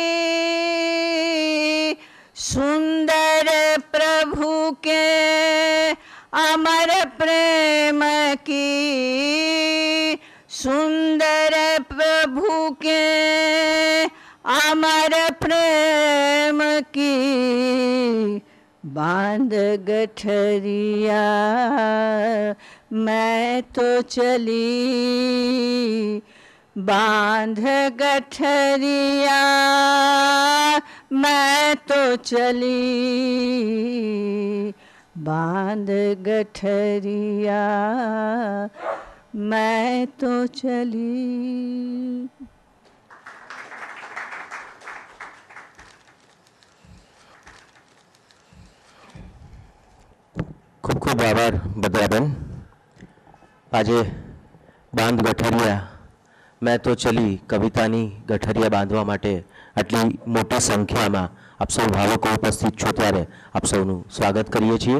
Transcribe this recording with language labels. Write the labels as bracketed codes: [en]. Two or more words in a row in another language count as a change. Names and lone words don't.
[hi] सुंदर प्रभु के अमर प्रेम की, सुंदर प्रभु के अमर प्रेम की, बांध गठरिया मैं तो चली, बांध गठरिया मैं तो चली, बांध गठरिया मैं तो चली. [gu] ખૂબ ખૂબ આભાર બદ્રાબેન. આજે [hi] बांध गठरिया मैं तो चली [gu] કવિતાની ગઠરિયા બાંધવા માટે આટલી મોટી સંખ્યામાં આપ સૌ ભાવકો ઉપસ્થિત છો ત્યારે આપ સૌનું સ્વાગત કરીએ છીએ.